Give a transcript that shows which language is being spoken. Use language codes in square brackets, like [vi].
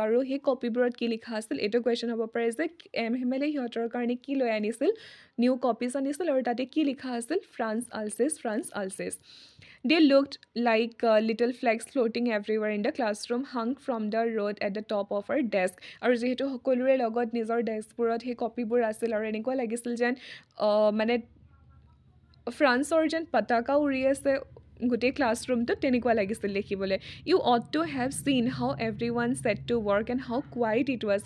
[as] আৰু সেই কপিবোৰত কি লিখা আছিল, এইটো কুৱেশ্যন হ'ব পাৰে যে এম হেমেলে সিহঁতৰ কাৰণে কি লৈ আনিছিল, নিউ কপিজ আনিছিল, আৰু তাতে কি লিখা আছিল, France আলচেছ। [en] They looked like little flags floating everywhere in the classroom, hung from the road at the top of our desk. [as] আৰু যিহেতু সকলোৰে লগত নিজৰ ডেস্কবোৰত সেই কপিবোৰ আছিল, আৰু এনেকুৱা লাগিছিল যেন মানে ফ্ৰান্সৰ যেন পতাকা উৰি আছে গোটেই ক্লাছৰুমটোত, তেনেকুৱা লাগিছিল দেখিবলৈ। [en] You ought to have seen how every one set to work and how quiet it was.